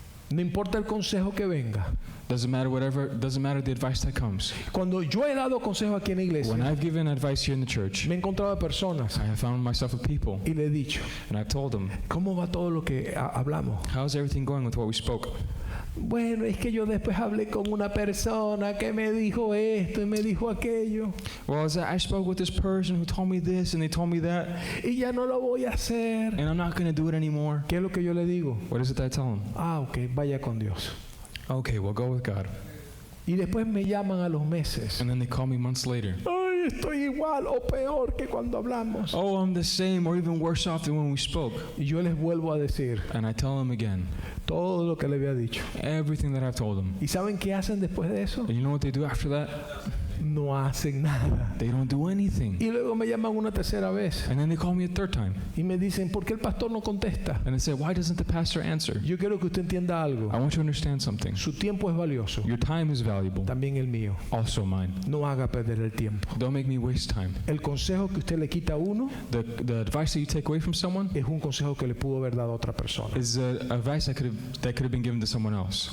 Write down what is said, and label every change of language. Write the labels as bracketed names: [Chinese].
[Spanish] No importa el consejo que venga. [English] Doesn't matter the advice that comes. [Spanish] Cuando yo he dado consejo aquí en la [English] When [Spanish] iglesia, [English] I've given advice here in the church, [Spanish] me he encontrado personas [English] I have found myself with people, [Spanish] y le he dicho, [English] and I've told them, [Spanish] ¿cómo va todo lo que hablamos? [English] how's everything going with what we spoke? [Spanish] Bueno, es que yo después hablé con una persona que me dijo esto y me dijo aquello [English] Well, I spoke with this person who told me this and they told me that, [Spanish] y ya no lo voy a hacer. [English] and I'm not going to do it anymore. [Spanish] ¿Qué es lo que yo le digo? [English] What is it that I tell them? [Spanish] Ah, ok, vaya con Dios. [English] Okay, well, go with God. [Spanish] Y después me llaman a los meses. [English] And then they call me months later. [Spanish] Ay, estoy igual o peor que cuando hablamos. [English] Oh, I'm the same or even worse off than when we spoke. [Spanish] Y yo les vuelvo a decir [English] And I tell them again, [Spanish] todo lo que le había dicho. [English] everything that I've told them. [Spanish] ¿Y saben qué hacen después de eso? [English] And you know what they do after that? [Spanish] No hacen nada. [English] They don't do anything. [Spanish] Y luego me llaman una tercera vez [English] And then they call me a third time. [Spanish] y me dicen, ¿por qué el pastor no contesta? [English] And they say, why doesn't the pastor answer? [Spanish] Yo quiero que usted entienda algo. [English] I want you to understand something. [Spanish] Su tiempo es valioso, [English] Your time is valuable. [Spanish] también el mío. [English] Also mine. [Spanish] No haga perder el tiempo. [English] Don't make me waste time. [Spanish] El consejo que usted le quita a uno [English] The advice that you take away from someone [Spanish] es un consejo que le pudo haber dado a otra persona. [English] is advice that could have been given to someone else.